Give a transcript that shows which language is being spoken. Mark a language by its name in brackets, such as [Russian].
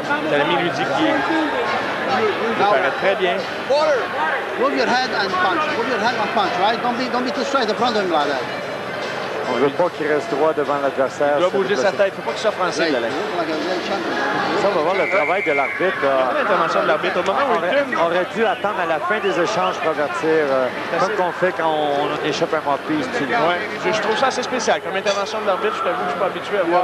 [French] Dalami lui dit qu'il paraît très bien. [English] Move your head and punch. Move your head and punch, right? Don't be too straight in front of him like that. [French] On ne veut pas qu'il reste droit devant l'adversaire. Il doit bouger sa tête. Il ne faut pas qu'il soit français, Dalami. Ça, on va voir le travail de l'arbitre. L'intervention de l'arbitre. Au moment où Hilton aurait dû attendre à la fin des échanges pour avertir, comme qu'on fait quand on échappe un mouthpiece. Ouais, je trouve ça assez spécial. Comme intervention de l'arbitre, je t'avoue que je ne suis pas habitué à voir.